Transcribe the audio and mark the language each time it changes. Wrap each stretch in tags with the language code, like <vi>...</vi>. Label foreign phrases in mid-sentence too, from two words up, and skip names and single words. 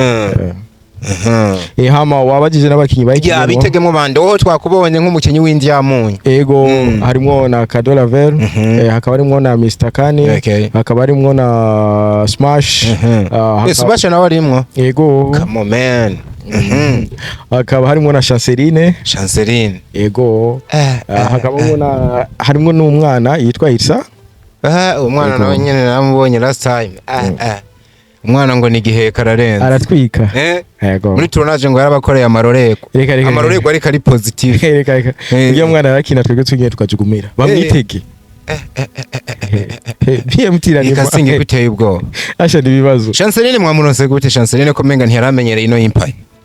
<rn>hama wabajije n'abakinyi bayigiye bitegemo bande wo twakubonye nk'umukinyi w'indyamunyu ego harimo na Kadola Ver hakaba harimo na Mr Kani hakaba harimo na Smash Smash nawe arimwo ego</rn> <en>come on man</en> <rn>hakaba harimo na Chanceline ego hakaba harimo n'umwana yitwa Irsa umwana nawe nyene namubonye</rn> <en>last time</en> <rn>umwana ngo ni gihe kararenze aratwika yego muri tournage ngo yarabakoreye amaroreko amaroreko ariko ari positive reka iyo mwana arakina twebwe tugiye tukajugumira bamwitege BMT ikasinge guteye ubwo asha nibibazo Chanceline mwamuronse gute Chanceline ko menga ntiyaramenyere ino Empire</rn>